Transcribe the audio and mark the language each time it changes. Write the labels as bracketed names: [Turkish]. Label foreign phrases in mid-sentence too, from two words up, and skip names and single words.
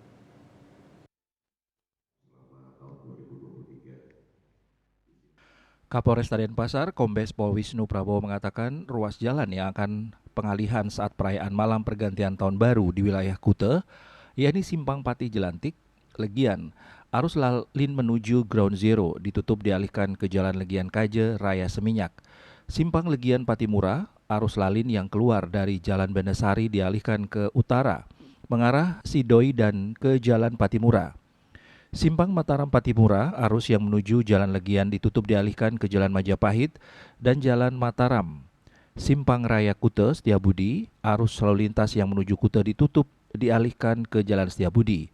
[Indonesian] Kapolres Denpasar, Kombes Pol Wisnu Prabowo mengatakan ruas jalan yang akan pengalihan saat perayaan malam pergantian tahun baru di wilayah Kute, yakni Simpang Pati Jelantik, Legian, arus lalin menuju Ground Zero ditutup dialihkan ke Jalan Legian Kaje, Raya Seminyak. Simpang Legian Patimura, arus lalin yang keluar dari Jalan Benesari dialihkan ke utara, mengarah Sidoi dan ke Jalan Patimura. Simpang Mataram Patimura, arus yang menuju Jalan Legian ditutup dialihkan ke Jalan Majapahit dan Jalan Mataram. Simpang Raya Kute Setiabudi, arus lalu lintas yang menuju Kute ditutup dialihkan ke Jalan Setiabudi.